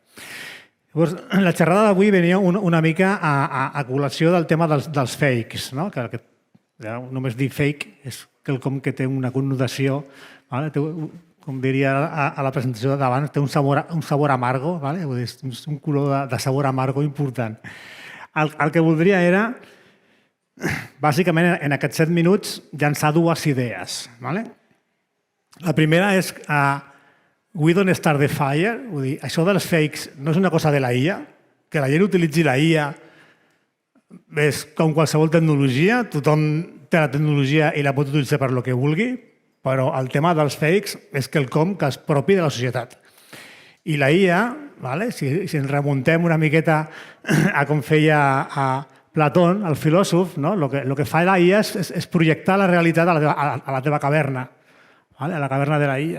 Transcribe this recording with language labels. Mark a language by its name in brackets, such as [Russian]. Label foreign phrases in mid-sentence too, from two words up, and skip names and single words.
[Catalan] Llavors, la xerrada d'avui venia una mica a col·lació del tema dels fakes, que només dir fake és quelcom que té una connotació, com diria a la presentació d'abans, té un [Spanish] sabor amargo, [Catalan] un color de [Spanish] sabor amargo [Catalan] important. El que voldria era, bàsicament, en aquests 7 minuts, llançar dues idees. La primera és [English] we don't start the fire, [Catalan] vull dir, això dels fakes no és una cosa de la IA, que la gent utilitzi la IA és com qualsevol tecnologia, tothom té la tecnologia i la pot utilitzar per lo que vulgui, però el tema dels fakes és quelcom que és propi de la societat. I la IA, si ens remuntem una miqueta a com feia Platón, el filòsof, el que fa la IA és projectar la realitat a la teva caverna, a la caverna de la IA.